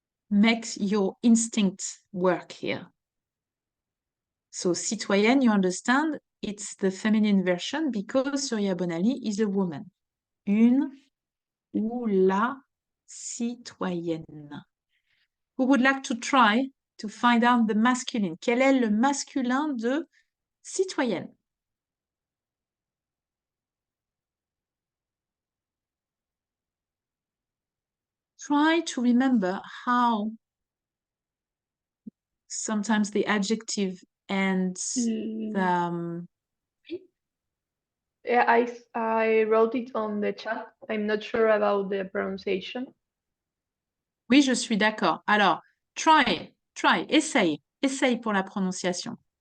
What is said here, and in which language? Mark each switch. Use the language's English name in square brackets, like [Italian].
[English] Makes your instinct work here. So citoyenne, you understand, it's the feminine version because Surya Bonali is a woman. [French] Une ou la citoyenne. [English] Who would like to try to find out the masculine? [French] Quel est le masculin de citoyenne? [English] Try to remember how sometimes the adjective and the... Yeah, I wrote it on the chat. I'm not sure about the pronunciation. [French] Oui, je suis d'accord. Alors, [English] try, [French] essaye pour la prononciation.